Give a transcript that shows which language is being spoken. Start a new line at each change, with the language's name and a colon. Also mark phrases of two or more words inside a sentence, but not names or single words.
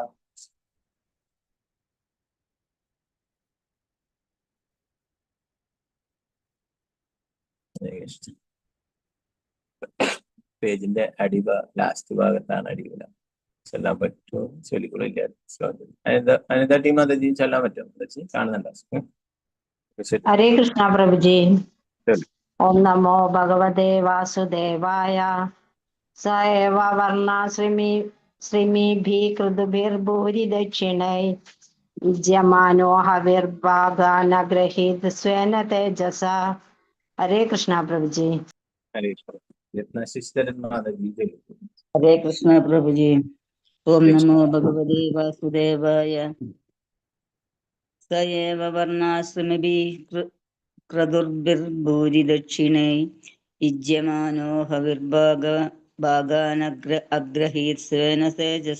Malayalam: പേജിന്റെ ലാസ്റ്റ് ഭാഗത്താണ് അടിവില. ചൊല്ലാൻ പറ്റുമോ? ചൊല്ലിക്കൊള്ളില്ല. അനിത ടീം അതജി ചൊല്ലാൻ പറ്റുമോ? കാണുന്നുണ്ടോ?
Hindi: हरे कृष्णा प्रभु जी।
Sanskrit: ओम नमो भगवते वासुदेवाय। स एव वर्णा श्रीमिभिः कृतुभिर्भूरि दक्षिणै युज्यमानो हविर्भागानग्रहीत स्वेन तेजसा।
Hindi: हरे कृष्णा प्रभु जी। हरे कृष्णा प्रभु जी।
Sanskrit: ഓം നമോ ഭഗവതേ വാസുദേവായ. സ ഏവ വർണ്ണാശ്രമഭിः ക്രതുർഭിർഭൂരിദക്ഷിണൈ യുജ്യമാനോ ഹവിർഭാഗാനഗ്രഹീത് സ്വേന തേജസ.